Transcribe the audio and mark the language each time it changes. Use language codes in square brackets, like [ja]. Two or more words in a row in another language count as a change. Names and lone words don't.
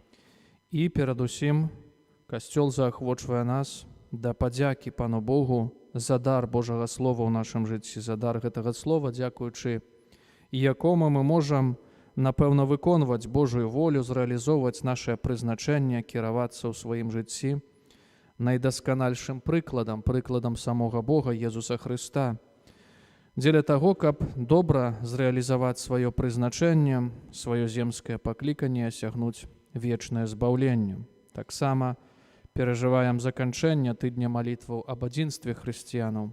[uk] І передусім Костел заохочує нас до подяки Пану Богу за дар Божого Слова в нашому житті, за дар гэтага Слова, дякуючи якому ми можемо, напевно, виконувати Божую волю, зреалізовувати наше призначення, керуватися у своїм житті найдасканальшим прыкладам самого Бога Єзуса Христа. [be] Дзеля таго, каб добра зрэалізаваць сваё прызначэнне, сваё земскае пакліканне, асягнуць вечнае збаўленне. Таксама перажываем заканчэнне тыдня малітваў аб адзінстве хрысціянаў.